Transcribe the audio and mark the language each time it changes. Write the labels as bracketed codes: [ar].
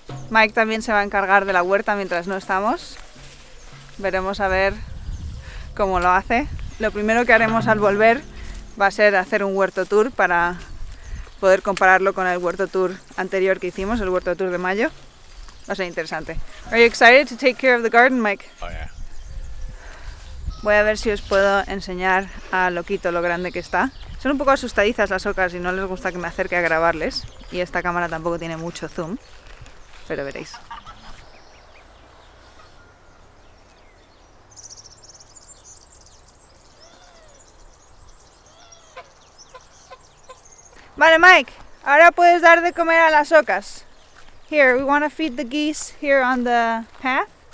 [es] Mike también se va a encargar de la huerta mientras no estamos. Veremos a ver cómo lo hace. Lo primero que haremos al volver va a ser hacer un huerto tour para poder compararlo con el huerto tour anterior que hicimos, el huerto tour de mayo. Va a ser interesante. [en] Are you excited to take care of the garden, Mike? Oh, yeah. [es] Voy a ver si os puedo enseñar a Loquito lo grande que está. Son un poco asustadizas las ocas y no les gusta que me acerque a grabarles. Y esta cámara tampoco tiene mucho zoom, pero veréis. Vale, Mike, ahora puedes dar de comer a las ocas. [en] Here, we want to feed the geese here on the path.